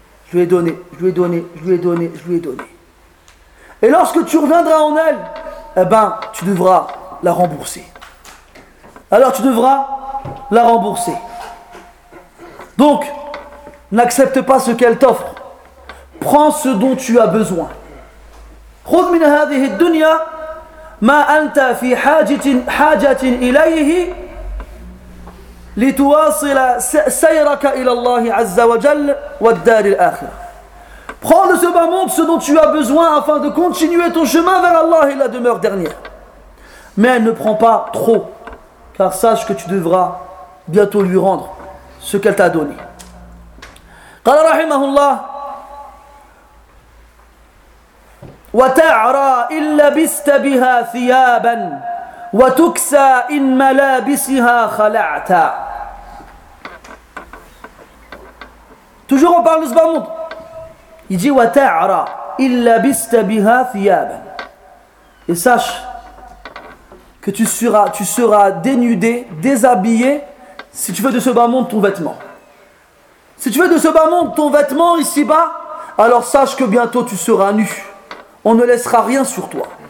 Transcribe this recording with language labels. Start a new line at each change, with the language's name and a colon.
French: Je lui ai donné, je lui ai donné, je lui ai donné, je lui ai donné. Et lorsque tu reviendras en elle, eh ben, tu devras la rembourser. Alors tu devras la rembourser. Donc, n'accepte pas ce qu'elle t'offre. Prends ce dont tu as besoin.
Arabic: خذ من هذه الدنيا ما أنت في حاجة إليه لتواصل سيرك إلى الله عز وجل والدار الآخرة.
French: Prends de ce bas monde ce dont tu as besoin afin de continuer ton chemin vers Allah et la demeure dernière. Mais ne prends pas trop, car sache que tu devras bientôt lui rendre ce qu'elle t'a donné.
Arabic: قال رحمه الله وتعرى إن لبست بها ثيابا وتكسى إن ملابسها خلعت.
French: Toujours on parle de ce bas monde. Il dit
Arabic: وَتَعْرَى إِلَّا بِسْتَ بِهَا ثِيَابًا.
French: Et sache que tu seras dénudé, déshabillé, si tu veux de ce bas monde ton vêtement. Si tu veux de ce bas monde ton vêtement ici-bas, alors sache que bientôt tu seras nu. On ne laissera rien sur toi.